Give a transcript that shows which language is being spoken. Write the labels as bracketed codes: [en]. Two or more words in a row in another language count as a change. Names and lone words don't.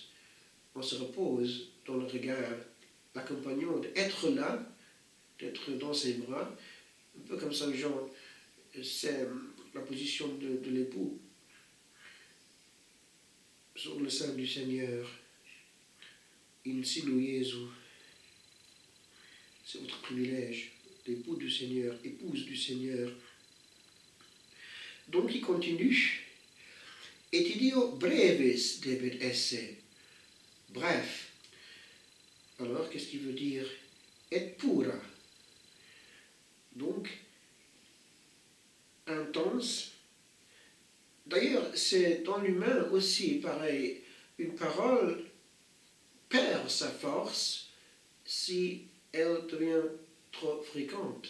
[fr] On se repose dans le regard, l'accompagnant, d'être là, d'être dans ses bras, un peu comme Saint Jean, c'est la position de l'époux sur le sein du Seigneur. [la] In sinu Jesu. [fr] C'est votre privilège, l'époux du Seigneur, épouse du Seigneur. Donc il continue. [la] Et ideo brevis debet esse. [fr] Bref. Alors, qu'est-ce qu'il veut dire? [la] Et pura. [fr] Donc, intense. D'ailleurs, c'est dans l'humain aussi pareil. Une parole perd sa force si elle devient trop fréquente.